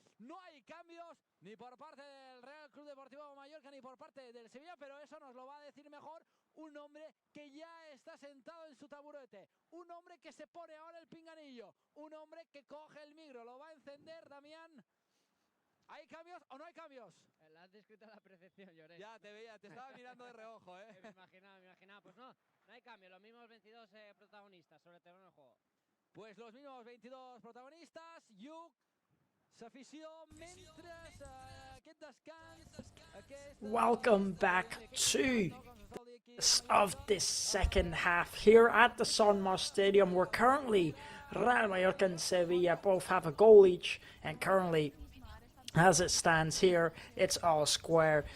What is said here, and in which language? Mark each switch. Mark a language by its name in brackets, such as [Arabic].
[Spanish] No hay cambios ni por parte del Real Club Deportivo Mallorca ni por parte del Sevilla, pero eso nos lo va a decir mejor un hombre que ya está sentado en su taburete, un hombre que se pone ahora el pinganillo, un hombre que coge el micro, lo va a encender, Damián. ¿Hay cambios o no hay cambios? La has descrito a la perfección, Lloré. Ya te veía, te estaba mirando de reojo, ¿eh? Me imaginaba. Pues no hay cambio, los mismos 22 protagonistas sobre el terreno de juego. Pues los mismos 22 protagonistas, Yuk, [Catalan] s'afició mentre aquest descans... [English] Welcome back to of this second half here at the Sanma Stadium, where currently Real Mallorca and Sevilla both have a goal each, and currently, as it stands here, it's all square.